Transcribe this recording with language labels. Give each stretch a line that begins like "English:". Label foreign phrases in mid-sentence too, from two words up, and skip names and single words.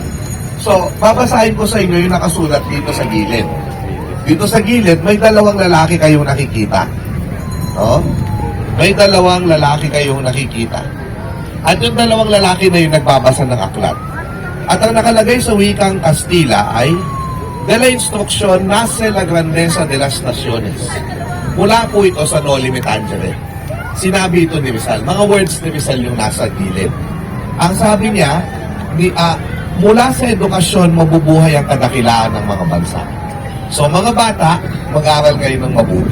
Filipino: So, babasahin ko sa inyo yung nakasulat dito sa gilid. Dito sa gilid, may dalawang lalaki kayong nakikita. May dalawang lalaki kayong nakikita. At yung dalawang lalaki na yung nagbabasa ng aklat. At ang nakalagay sa wikang Kastila ay,
Spanish: de la instrucción nace la grandeza de las naciones.
Filipino: Mula po ito sa Noli Me Tangere. Sinabi ito ni Rizal. Mga words ni Rizal yung nasa gilid. Ang sabi niya, mula sa edukasyon, mabubuhay ang kadakilaan ng mga bansa. So mga bata, mag-aral kayo ng mabuti.